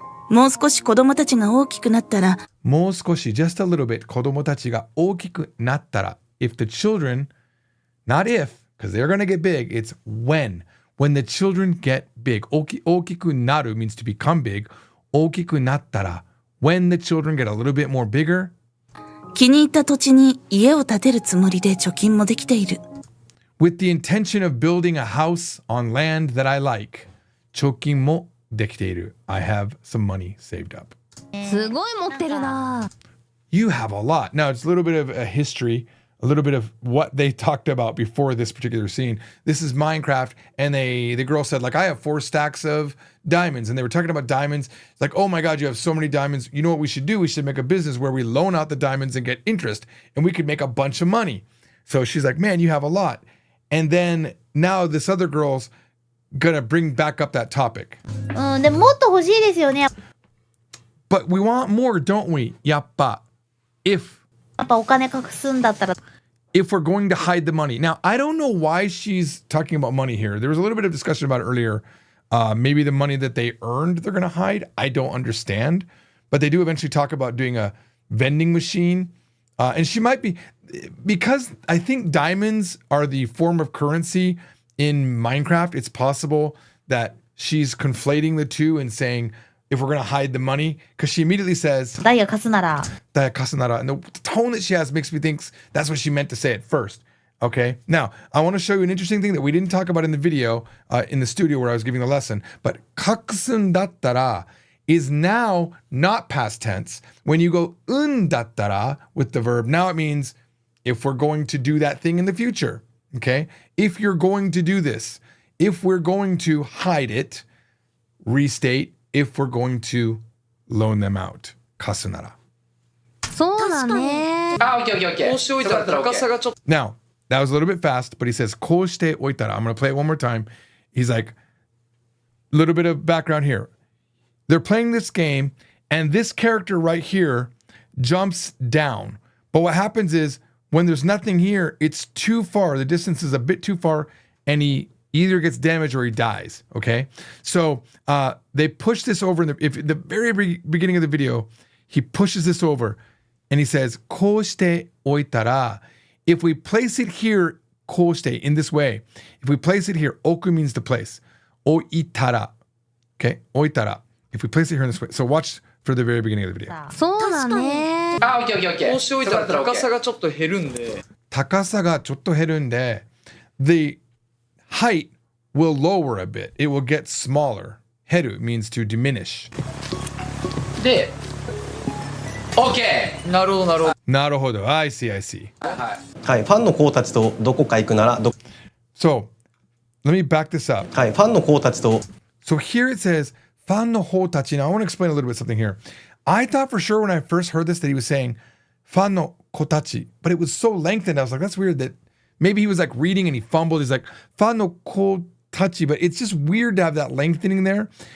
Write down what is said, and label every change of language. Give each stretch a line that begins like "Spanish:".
Japanese: もう少し子供たちが大きくなったら、もう少し
English: just a little bit
Japanese: 子供たちが大きくなったら
English: if the children, not if, because they're going to get big, it's when the children get big.
Japanese: 大きくなる
English: means to become big.
Japanese: 大きくなったら
English: when the children get a little bit more bigger,
Japanese: 気に入った土地に家を建てるつもりで貯金もできている。
English: with the intention of building a house on land that I like.
Japanese: 貯金もできている.
English: I have some money saved up.
Japanese: すごい持ってるな。
English: You have a lot. Now, it's a little bit of a history, a little bit of what they talked about before this particular scene. This is Minecraft, and the girl said, like, I have 4 stacks of diamonds, and they were talking about diamonds. It's like, oh my God, you have so many diamonds. You know what we should do? We should make a business where we loan out the diamonds and get interest, and we could make a bunch of money. So she's like, man, you have a lot. And then now this other girl's gonna bring back up that topic.
Japanese: うん、でももっと欲しいですよね。や
English: But we want more, don't we?
Japanese: やっぱ
English: if
Japanese: っぱお金隠すんだったら。
English: if we're going to hide the money. Now, I don't know why she's talking about money here. There was a little bit of discussion about it earlier. Maybe the money that they earned, they're going to hide. I don't understand. But they do eventually talk about doing a vending machine. And she might be, because I think diamonds are the form of currency in Minecraft, it's possible that she's conflating the two and saying, if we're going to hide the money, because she immediately says,
Japanese: ダイヤ貸すなら。
English: and the tone that she has makes me think that's what she meant to say at first. Okay, now I want to show you an interesting thing that we didn't talk about in the video in the studio where I was giving the lesson. But kakusun dattara is now not past tense. When you go dattara with the verb, now it means if we're going to do that thing in the future. Okay, if you're going to do this, if we're going to hide it, restate if we're going to loan them out.
Japanese: 貸すなら。そうだね。あ、オッケーオッケーオッケー。こうしておいたら高さがちょっと。
English: Now, that was a little bit fast, but he says,
Japanese: こうしておいたら.
English: I'm going to play it one more time. He's like, a little bit of background here. They're playing this game, and this character right here jumps down. But what happens is, when there's nothing here, it's too far. The distance is a bit too far, and he either gets damaged or he dies. Okay, so they push this over in the very beginning of the video. He pushes this over, and he says,
Japanese: こうしておいたら.
English: If we place it here,
Japanese: こうして
English: in this way. If we place it here, 置く means to place.
Japanese: 置いたら.Okay, 置いたら.
English: If we place it here in this way. So watch for the very beginning of the video.
Japanese: そうだね。あ、オッケーオッケーオッケー。こうしておいたら高さがちょっと減るんで。高さがちょっと減るんで、
English: the height will lower a bit. It will get smaller. 減る means to diminish.
Japanese: で、OK! なるほどなるほど。なるほど。
English: I see, I see.
Japanese: はい、ファンの子たちとどこか行くなら
English: So, let me back this up.
Japanese: はい、ファンの子たちと
English: So here it says,
Japanese: ファンの子たち.
English: Now I want to explain a little bit something here. I thought for sure when I first heard this that he was saying
Japanese: ファンの子たち,
English: but it was so lengthened. I was like, that's weird that maybe he was like reading and he fumbled. He's like
Japanese: ファンの子たち,
English: but it's just weird to have that lengthening there.